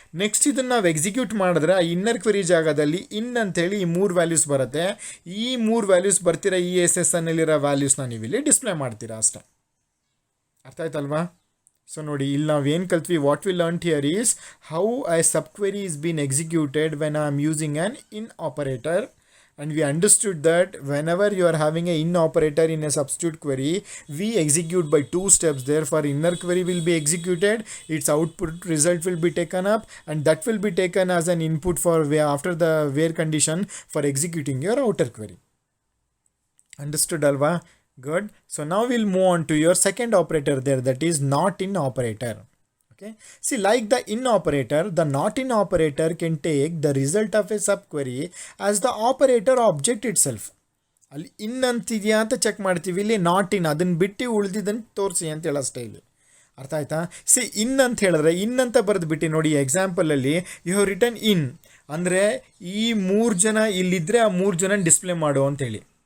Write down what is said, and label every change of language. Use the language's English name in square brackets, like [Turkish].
[Kannada] Next ಇದನ್ನು ನಾವು execute ಮಾಡಿದ್ರೆ ಆ ಇನ್ನರ್ ಕ್ವೆರಿ ಜಾಗದಲ್ಲಿ ಇನ್ ಅಂತೇಳಿ ಈ 3 ವ್ಯಾಲ್ಯೂಸ್ ಬರುತ್ತೆ. ಈ 3 ವ್ಯಾಲ್ಯೂಸ್ ಬರ್ತೀರಾ, ಈ SSNಲ್ಲಿರೋ ವ್ಯಾಲ್ಯೂಸ್ನ ನೀವು ಇಲ್ಲಿ ಡಿಸ್ಪ್ಲೇ ಮಾಡ್ತೀರಾ ಅಷ್ಟೇ. ಅರ್ಥ ಆಯ್ತಲ್ವಾ? [English] so [Kannada] ನೋಡಿ, ಇಲ್ಲಿ ನಾವು ಏನು ಕಲ್ತ್ವಿ, [English] What we learn here is how I sub query is been executed when I am using an in operator. And we understood that whenever you are having a in operator in a substitute query, we execute by 2 steps. Therefore, inner query will be executed, its output result will be taken up, and that will be taken as an input for after the where condition for executing your outer query. Understood alva? Good. So now we'll move on to your second operator there, that is not in operator. Okay, see, like the in operator, the not in operator can take the result of a subquery as the operator object itself. [Kannada] ಅಲ್ಲಿ ಇನ್ ಅಂತಿದೆಯಾ ಅಂತ check ಮಾಡ್ತೀವಿ, ಇಲ್ಲಿ not in ಅದನ್ನು ಬಿಟ್ಟು ಉಳಿದಿದ್ದನ್ನು ತೋರಿಸಿ ಅಂತ ಹೇಳೋ style. ಅರ್ಥ ಆಯ್ತಾ? ಸಿ, ಇನ್ ಅಂತ ಹೇಳಿದ್ರೆ ಇನ್ ಅಂತ ಬರೆದ್ಬಿಟ್ಟು ನೋಡಿ, ಎಕ್ಸಾಂಪಲಲ್ಲಿ [English] you have return in [Kannada] ಅಂದರೆ ಈ 3 ಜನ ಇಲ್ಲಿದ್ದರೆ ಆ 3 ಜನ ಡಿಸ್ಪ್ಲೇ ಮಾಡು ಅಂತೇಳಿ.